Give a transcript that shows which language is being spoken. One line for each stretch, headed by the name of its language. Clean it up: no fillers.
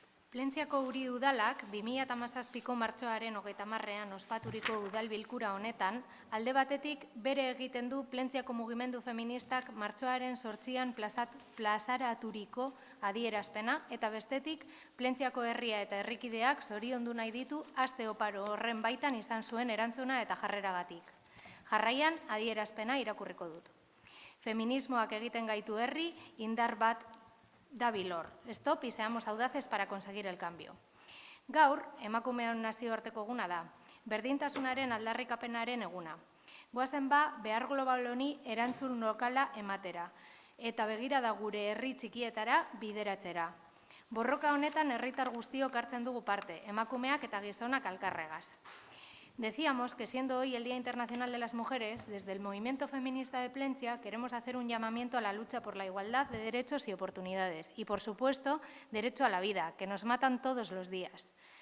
Basque: Plentziako Uri Udalak 2017ko martxoaren 30ean ospaturiko udal bilkura honetan, alde batetik bere egiten du Plentziako mugimendu feministak martxoaren 8an plazaraturiko adierazpena, eta bestetik Plentziako herria eta herrikideak zoriondu nahi ditu aste oparo horren baitan izan zuen erantzuna eta jarreragatik. Jarraian adierazpena irakurriko dut. Feminismoak egiten gaitu herri, indar bat dabilor.
Spanish: Stop y seamos audaces para conseguir el cambio.
Basque: Gaur, emakumeon nazioarteko eguna da. Berdintasunaren aldarrikapenaren eguna. Goazen behar global honi erantzun lokala ematera. Eta begira da gure herri txikietara bideratzera. Borroka honetan herritar guztiok hartzen dugu parte, emakumeak eta gizonak alkarregaz.
Spanish: Decíamos que siendo hoy el Día Internacional de las Mujeres, desde el movimiento feminista de Plentzia queremos hacer un llamamiento a la lucha por la igualdad de derechos y oportunidades y, por supuesto, derecho a la vida, que nos matan todos los días.